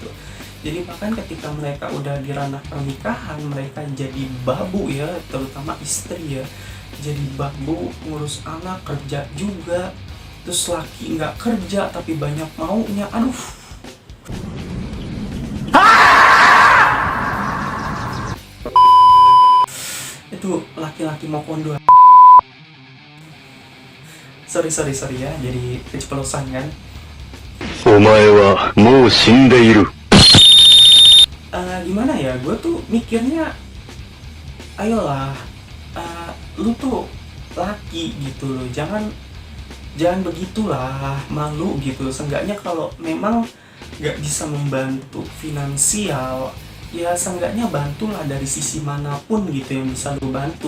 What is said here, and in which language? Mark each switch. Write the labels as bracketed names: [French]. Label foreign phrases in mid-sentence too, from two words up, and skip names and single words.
[Indonesian] Jadi bahkan ketika mereka udah di ranah pernikahan, mereka jadi babu ya, terutama istri ya, jadi babu, ngurus anak, kerja juga, terus laki nggak kerja tapi banyak maunya. Aduh, itu laki-laki mau kondo. Sorry ya, jadi keceplosan kan. [Japanese] お前はもう死んでいる。 [Indonesian] Gimana ya, gue tuh mikirnya ayolah, lu tuh laki gitu loh, jangan begitulah, malu gitu. Seenggaknya kalau memang gak bisa membantu finansial ya seenggaknya bantulah dari sisi manapun gitu yang bisa lu bantu.